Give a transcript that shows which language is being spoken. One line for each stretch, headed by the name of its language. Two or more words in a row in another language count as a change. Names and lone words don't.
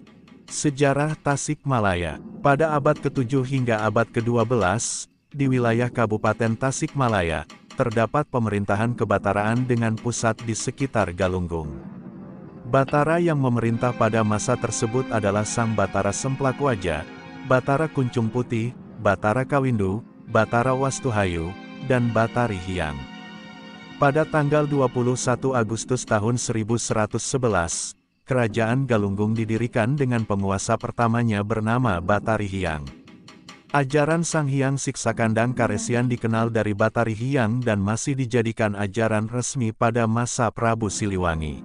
Indonesian: Sejarah Tasikmalaya. Pada abad ke-7 hingga abad ke-12, di wilayah Kabupaten Tasikmalaya, terdapat pemerintahan kebataraan dengan pusat di sekitar Galunggung. Batara yang memerintah pada masa tersebut adalah Sang Batara Semplakuaja, Batara Kuncung Putih, Batara Kawindu, Batara Wastuhayu, dan Batari Hyang. Pada tanggal 21 Agustus tahun 1111, Kerajaan Galunggung didirikan dengan penguasa pertamanya bernama Batari Hyang. Ajaran Sang Hyang Siksakandang Karesian dikenal dari Batari Hyang dan masih dijadikan ajaran resmi pada masa Prabu Siliwangi.